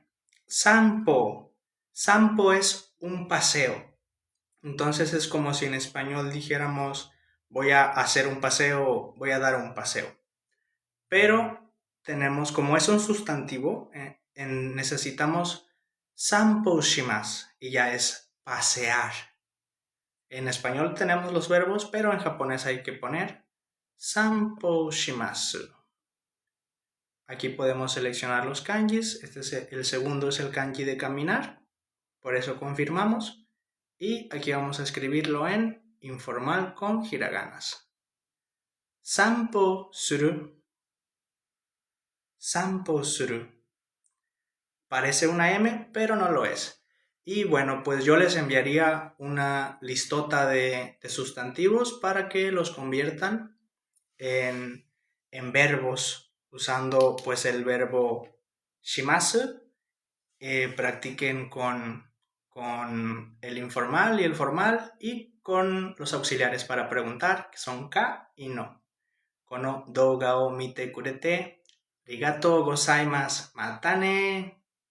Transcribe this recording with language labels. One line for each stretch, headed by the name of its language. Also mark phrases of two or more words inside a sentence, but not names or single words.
Spanish: Sampo. Sampo es un paseo. Entonces es como si en español dijéramos voy a hacer un paseo, voy a dar un paseo. Pero tenemos, como es un sustantivo, necesitamos
Japanese: 散歩します
Spanish: y ya es pasear. En español tenemos los verbos, pero en japonés hay que poner
Japanese: 散歩します.
Spanish: Aquí podemos seleccionar los kanjis. El segundo es el kanji de caminar, por eso confirmamos. Y aquí vamos a escribirlo en informal con hiraganas.
Japanese: 散歩する。散歩する.
Spanish: Parece una M, pero no lo es. Y bueno, pues yo les enviaría una listota de sustantivos para que los conviertan en verbos usando pues el verbo shimasu. Practiquen con el informal y el formal y con los auxiliares para preguntar, que son ka y no.
Japanese: この動画を見てくれてありがとうございます. またね.